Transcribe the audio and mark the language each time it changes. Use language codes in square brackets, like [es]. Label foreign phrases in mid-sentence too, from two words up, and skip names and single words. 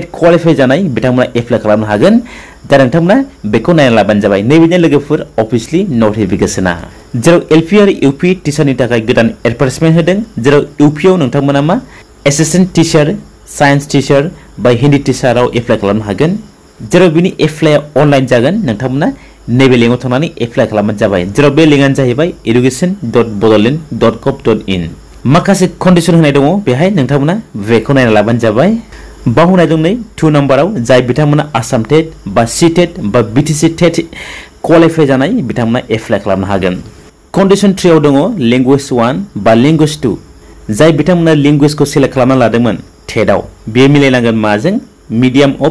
[brx] क्वालिफाइ जानाय बिथांमोना एप्लाइ खालामनो हागोन दा नोंथांमोना बेखौ नायना लाबानो जाबाय नैबेनो लोगोफोर [en] officially notification [brx] जेराव एलपी आरो यूपी टीचारनि थाखाय गोदान एडभार्टाइजमेन्ट होदों जेराव यूपी आव नोंथांमोना मा [en] assistant teacher science teacher [brx] बा हिंदी टीचाराव एप्लाइ खालामनो हागोन जेराव बिनि एप्लाइआ अनलाइन जागोन नोंथांमोना नैबे लिंकआव थांनानै एप्लाइ खालामबानो जाबाय जेराव बे लिंकआनो जाहैबाय education.bodoland.gov.in माखासे कन्डिशन होनाय दङ बेहाय नोंथांमोना बेखौ नायना लाबानो जाबाय बाव होनाय दं नै 2 नम्बराव जाय बिथांमोना आसाम टेट बा सी टेट बा बीटीसी टेट क्वालिफाइ जानाय बिथांमोना एप्लाइ खालामनो हागोन कन्डिशन 3 आव दङ लैंग्वेज 1 बा लैंग्वेज 2 जाय बिथांमोना लैंग्वेजखौ सिलेक्ट खालामना लादोंमोन टेटआव बे मिलायनांगोन माजों [en] medium of